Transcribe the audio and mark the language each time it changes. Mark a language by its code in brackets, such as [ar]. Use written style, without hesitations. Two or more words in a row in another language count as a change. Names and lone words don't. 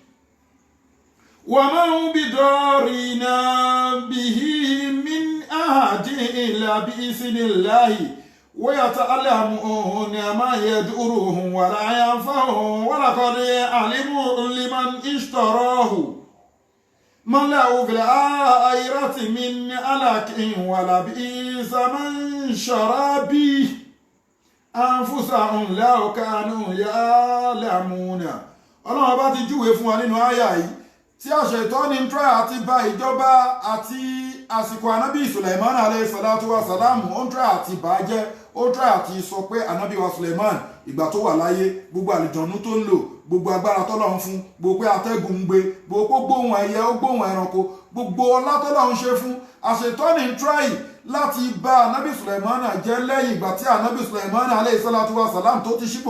[ar] وما هم بضارين به من أحد إلا بإذن الله ويتعلمون ما يضرهم ولا ينفعهم ولقد علموا لمن اشتراه ما له في الآخرة من خلاق ولبئس من شرى به أنفسهم لو كانوا يعلمون. [yo] Ọlọ́run bá ti júwe fún wa nínú àyà yìí tí àṣẹ ìtọ́ni ń tọ́ àti bà ìjọba àti àsìkò ànábì Sulaiman [ar] عليه الصلاة والسلام [yo] ó ń try àti bàjẹ́ ó try àti sọ pé ànábì wa Sulaiman ìgbà tó wà láyé gbogbo àlìjọ̀nú tó ń lò gbogbo agbára tọ́lọ́run fún gbogbo pé atẹ́gùn ń gbé gbogbo gbóhùn ẹyẹ ó gbóhùn ẹranko gbogbo ọlá tọ́lọ́run ṣe fún àṣetọ́ni ń try láti bá ànábì Sulaiman jẹ́ lẹ́yìn ìgbà tí ànábì Sulaiman [ar] عليه الصلاة والسلام [yo] tó ti ṣípò